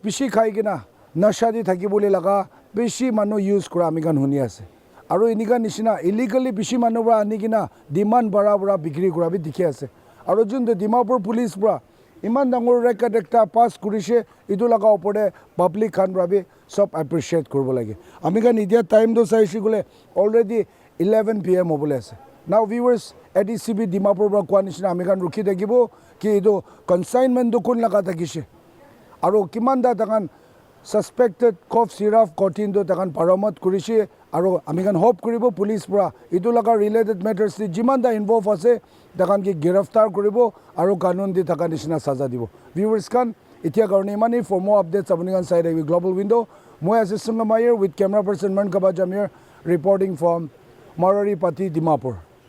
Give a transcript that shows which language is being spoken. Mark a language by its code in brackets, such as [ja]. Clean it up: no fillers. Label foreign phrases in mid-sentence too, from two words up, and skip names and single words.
[nag] bishi khai gina nasha di thakiboli laga bishi manu use kura ami kan huni ase aro inika nishina illegally bishi manu bra ani gina demand bara bara bikri kura bi dikhi ase aro jundo Dimapur police bra iman dangor record ekta pass kurise itu laga opore public khan bra bi sob appreciate korbo lage ami kan idia time do saishi gule already 11 pm obole ase [en] now viewers [nag] ADCP Dimapur bra kwa nishina ami kan rukhi dakibo ki itu consignment do kun laga takise aro kiman da takan [en] suspected cough syrup codeine [nag] do takan paramat kurise aro ami kan hope koribo police bra itu laga related matters di jiman da involve ase takan ki giraftar koribo aro kanun di takan nishina saza dibo viewers kan itia karone mani [en] for more updates [nag] apni kan side a global window moi ase Sungamayer [en] with camera person Man Kaba Jamir reporting from [nag] Marari Pati Dimapur.